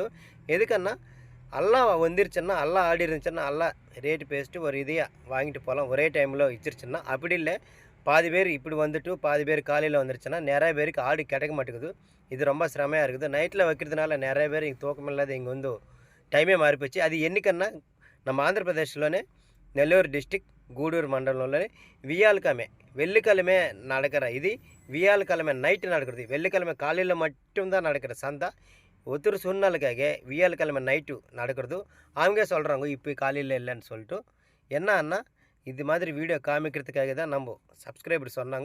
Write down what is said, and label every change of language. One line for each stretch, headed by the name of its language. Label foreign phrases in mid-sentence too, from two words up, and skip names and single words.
Tamil: எதுக்குன்னா எல்லாம் வந்துருச்சுன்னா எல்லாம் ஆடி இருந்துச்சுன்னா எல்லாம் ரேட்டு பேசிட்டு ஒரு இதையாக வாங்கிட்டு போகலாம் ஒரே டைமில் வச்சிருச்சுன்னா. அப்படி இல்லை, பாதி பேர் இப்படி வந்துட்டு பாதி பேர் காலையில் வந்துருச்சுன்னா நிறைய பேருக்கு ஆடு கிடைக்க மாட்டேங்குது. இது ரொம்ப சிரமையாக இருக்குது. நைட்டில் வைக்கிறதுனால நிறைய பேர் இங்கே தூக்கம் இல்லாத இங்கே வந்து டைமே மாறிப்போச்சு. அது என்னைக்குன்னா நம்ம ஆந்திர பிரதேஷ்లోనే
Telugu: నెల్లూరు డిస్ట్రిక్ట్ గూడూరు మండలంలోనే
Tamil: வியாழக்கிழமை வெள்ளிக்கிழமை நடக்கிற இது வியாழக்கிழமை நைட்டு நடக்கிறது. வெள்ளிக்கிழமை காலையில் மட்டும்தான் நடக்கிற சந்தை. ஒருத்தர் சூழ்நிலைக்காக வியாழக்கிழமை நைட்டு நடக்கிறது. அவங்க சொல்கிறாங்க இப்போ காலையில் இல்லைன்னு சொல்லிட்டு. என்னன்னா இது மாதிரி வீடியோ காமிக்கிறதுக்காக தான் நம்ம சப்ஸ்கிரைபர் சொன்னாங்க.